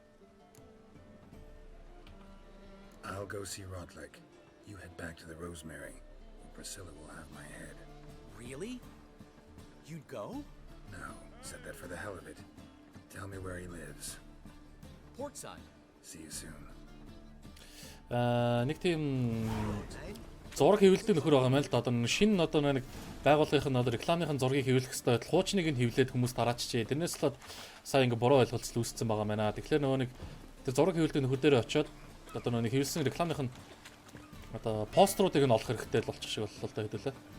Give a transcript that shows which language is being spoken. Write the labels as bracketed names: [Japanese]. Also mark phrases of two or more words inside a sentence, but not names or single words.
[English] I'll go see Rodlick. You head back to the Rosemary. Priscilla will have my head. Really? You'd go? No, said that for the hell of it. Tell me where he lives. Portside. See you soon. [Mongolian] Нэг тийм зураг хэвлэлтэй нөхөр байгаа юм л да. Одоо шинэ одоо нэг байгууллагын одоо рекламын зургийг хэвлэх хэрэгтэй. Хуучныг нь хэвлээд хүмүүс дараачжээ. Тэрнээс л сая ингээ буруу ойлголцол үүссэн байгаа маа. Тэгэхээр нөгөө нэг тэр зураг хэвлэлтэй нөхөр дээр очиод одоо нөгөө нэг хэвлсэн рекламын одоо постеруудыг нь олох хэрэгтэй л болчих шиг боллоо л да хэдүүлээ.